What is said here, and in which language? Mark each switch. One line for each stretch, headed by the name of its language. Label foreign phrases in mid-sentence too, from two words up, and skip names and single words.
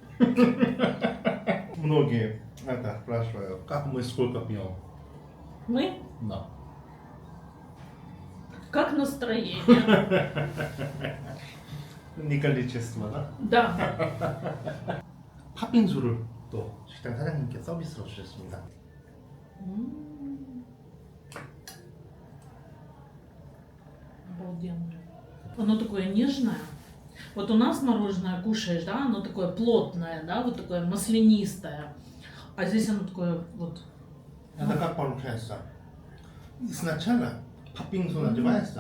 Russian: Многие это спрашивают, как мы сколько пьем. Мы? Да. Как настроение? Не количество, да? Да.
Korean: 팥빙수를 또 식당 사장님께 서비스로 주셨습니다.
Russian: Обалденно. Оно такое нежное. Вот у нас мороженое кушаешь, да, оно такое плотное, да, вот такое маслянистое. А здесь оно такое вот. Это как получается? Сначала 팥빙수 называется.